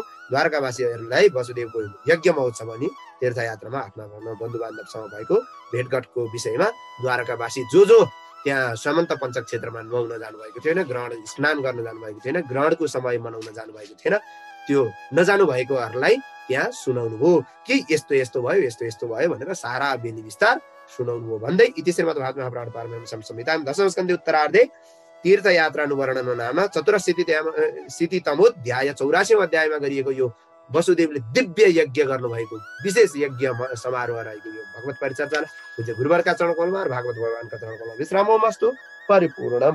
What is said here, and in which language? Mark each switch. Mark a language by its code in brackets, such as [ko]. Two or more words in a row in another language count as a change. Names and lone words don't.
[ne] द्वारकावासीहरूलाई वसुदेवको यज्ञ महोत्सव अनि तीर्थयात्रामा आफ्ना बन्धु बान्धवसँग भएको भेटघाटको विषयमा द्वारकावासी जो त्यहाँ समन्त पञ्चक क्षेत्रमा नुहाउन जानुभएको थिएन, ग्रहण स्नान गर्न जानुभएको थिएन, ग्रहणको समय मनाउन जानुभएको थिएन, त्यो नजानु भएकोहरूलाई त्यहाँ सुनाउनु भयो कि यस्तो यस्तो भयो भनेर सारा बेनी विस्तार सुनाउनु भयो भन्दै [sa] इति श्रीमद्भागवत महापुराण पारमहंस संहितायां दशम स्कन्धे उत्तरार्धे तीर्थयात्रानुवर्णन नाम चतुरशीतितमोऽध्याय [ne] 84औं अध्यायमा गरिएको यो वसुदेवले दिव्य यज्ञ गर्नुभएको विशेष यज्ञ समारोह रहेको यो भगवत परिचर्चा पूज्य गुरुवरका चरणकमलमा र भागवत भगवानका चरणकमलमा [sa] विश्रामोमस्तु परिपूर्णम।